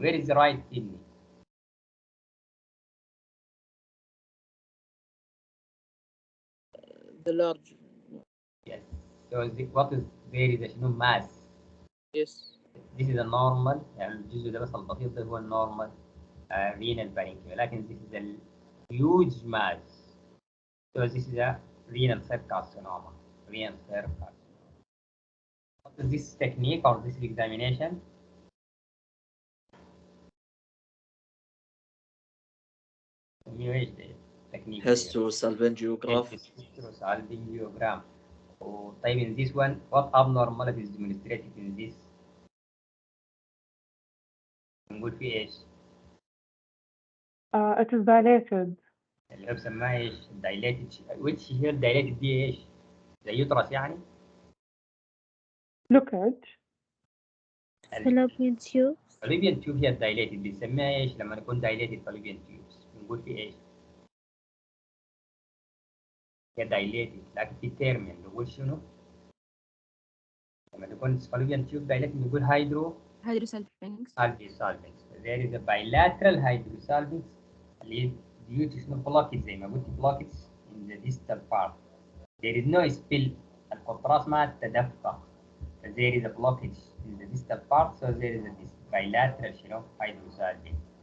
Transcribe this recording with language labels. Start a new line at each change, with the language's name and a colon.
English: Where is the right kidney? The large. Yes. So what is there is a mass. Yes. This is a normal.
Arabic: يعني الجزء ده بس البسيط ده هو النورمال
English: renal parenchyma.
Arabic: لكن
English: this is a huge mass. So this is a renal cell carcinoma. Renal cell carcinoma. What is this technique or this examination? technique. Hysterosalpingograph. Hysterosalpingograph.
Arabic: طيب
English: in this one, what abnormality is demonstrated in this?
Arabic: نقول فيه ايش؟
English: It is dilated.
Arabic: اللي هو بسماها ايش؟
English: dilated. which here dilated
Arabic: دي ايش؟ زي يطرس يعني؟
English: Blockage. fallopian tubes. fallopian tube
Arabic: هي dilated بنسميها ايش لما نكون
English: dilated fallopian tubes؟
Arabic: بنقول فيه ايش؟ هي dilated لكن في term نقول شنو؟ لما تكون fallopian tube dilated نقول
English: hydrosalpinx. hydrosalpinx. There is a bilateral hydrosalpinx
Arabic: اللي هي due to شنو
English: blockage
Arabic: زي ما قلت
English: blockage in the distal part. There is no spill.
Arabic: القطراس ما تدفق.
English: There is a blockage in the distal part, so there is a bilateral
Arabic: شنو
English: hydrosalpinx.